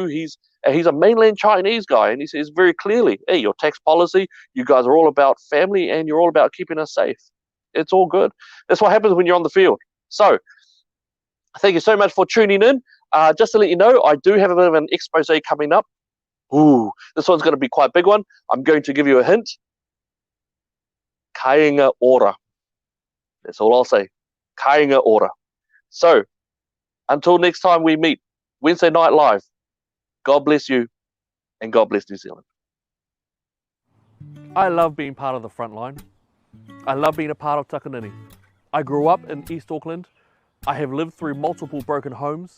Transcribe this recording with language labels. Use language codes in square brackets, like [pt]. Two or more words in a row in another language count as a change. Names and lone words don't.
[en] He's a mainland Chinese guy, and he says very clearly, hey, your tax policy, you guys are all about family, and you're all about keeping us safe. It's all good. That's what happens when you're on the field. So, thank you so much for tuning in. Just to let you know, I do have a bit of an expose coming up. Ooh, this one's going to be quite a big one. I'm going to give you a hint. Kāinga ora. That's all I'll say. Kāinga ora. So, until next time we meet, Wednesday Night Live, God bless you, and God bless New Zealand. I love being part of the front line. I love being a part of Takanini. I grew up in East Auckland. I have lived through multiple broken homes.